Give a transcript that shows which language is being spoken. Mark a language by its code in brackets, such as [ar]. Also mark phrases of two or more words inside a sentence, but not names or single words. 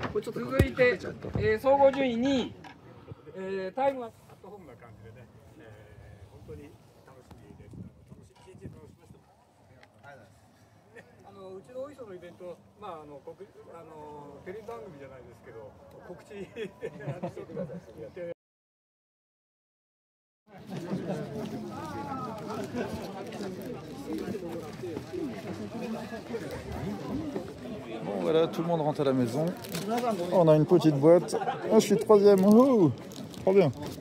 [ja] 続いて、総合順位2位、タイムは。本な感じでね、本当に楽しみです。楽しみました。うちのお衣装のイベント、テレビ番組じゃないですけど、告知してください。 [fr] Bon voilà, tout le monde rentre à la maison. On a une petite boîte. Ah, je suis 3e. Oh, trop bien.